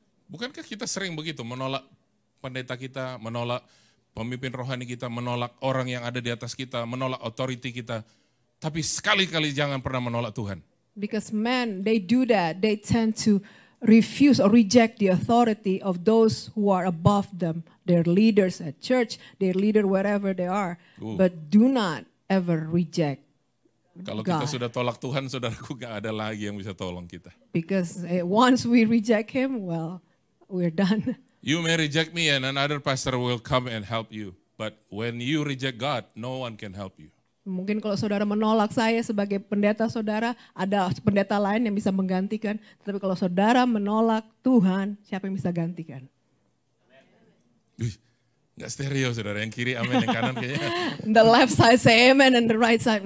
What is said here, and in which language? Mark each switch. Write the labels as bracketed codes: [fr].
[id] Bukankah kita sering begitu menolak pendeta kita, menolak pemimpin rohani kita, menolak orang yang ada di atas kita, menolak authority kita. Tapi sekali-kali jangan pernah menolak Tuhan. [en] Because men, they do that. They tend to refuse or reject the authority of those who are above them, their leaders at church, their leader wherever they are. But do not ever reject [id] Kalau [en] God. [id] kita sudah tolak Tuhan, saudaraku, gak ada lagi yang bisa tolong kita. [en] Because once we reject him, well, we're done. You may reject me and another pastor will come and help you. But when you reject God, no one can help you. [id] Mungkin kalau saudara menolak saya sebagai pendeta saudara, ada pendeta lain yang bisa menggantikan. Tapi kalau saudara menolak Tuhan, siapa yang bisa gantikan? Gak stereo saudara, yang kiri amin, yang kanan kayaknya. [en] The left side say amen and the right side